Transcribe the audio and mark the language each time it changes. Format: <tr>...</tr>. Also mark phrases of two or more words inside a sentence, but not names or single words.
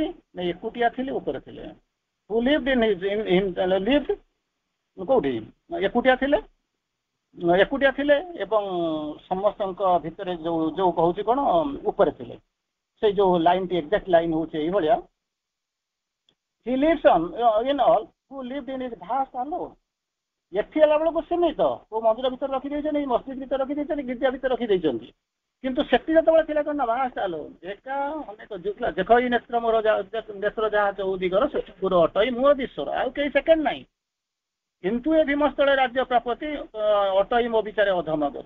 <or>ନା ଏକୁଟିଆ ଥିଲେ, ଉପରେ ଥିଲେ।</or> <en>who lived lived</en> <or>କୋଉଠି? ଏକୁଟିଆ ଥିଲେ, ଏକୁଟିଆ ଥିଲେ ଏବଂ ସମସ୍ତଙ୍କ ଭିତରେ ଯୋଉ ଯୋଉ କହୁଛି କଣ ଉପରେ ଥିଲେ। ସେଇ ଯୋଉ ଲାଇନଟି</or> <en>exact line</en> <or>ହଉଛି ଏଇଭଳିଆ,</or> <en>he lives on in all who lived in his vast alone।</en> <or>ଏଠି ହେଲା ବେଳକୁ ସୀମିତ, କୋଉ ମନ୍ଦିର ଭିତରେ ରଖିଦେଇଛନ୍ତି, ମସଜିଦ ଭିତରେ ରଖିଦେଇଛନ୍ତି, ଗିର୍ଜା ଭିତରେ ରଖିଦେଇଛନ୍ତି। କିନ୍ତୁ ସେଠି ଯେତେବେଳେ ଥିଲା କଣ ନା</or> <en>vast alone,</en> <or>ଏକା ଅନେକ ଯୁଗଲା ଦେଖ ଏଇ ନେତ୍ର ମୋର ନେତ୍ର ଯାହା ଚଉ ଦିଗର ସେଠୁର ଅଟଇ ମୁହ ଦିଶର, ଆଉ କେହି ସେକେଣ୍ଡ ନାହିଁ। କିନ୍ତୁ ଏ ଭୀମସ୍ଥଳେ ରାଜ୍ୟ ପ୍ରାପତି ଅଟଇ ମୋ ବିଚାରେ ଅଧମ ଗତି।</or>